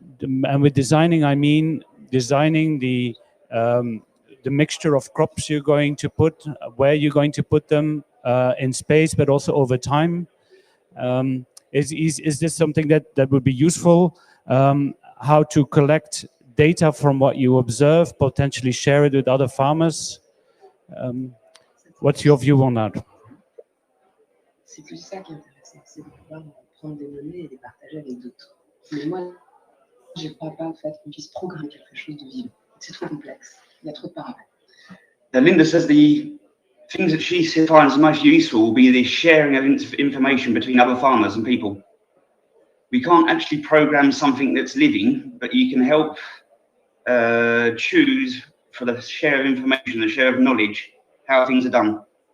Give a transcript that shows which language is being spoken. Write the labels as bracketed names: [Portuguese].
[English] And with designing, I mean designing the mixture of crops you're going to put, where you're going to put them in space, but also over time. Is this something that would be useful? How to collect data from what you observe, potentially share it with other farmers? What's your view on that? [French] C'est plus ça qui est intéressant, c'est de pouvoir prendre des données et les partager avec d'autres. Mais moi, je ne crois pas en fait qu'on puisse programmer quelque chose de vivant. C'est trop complexe, il y a trop de paramètres. [English] Linda says the things that she finds most useful will be the sharing of information between other farmers and people. We can't actually program something that's living, but you can help choose for the share of information, the share of knowledge, how things are done.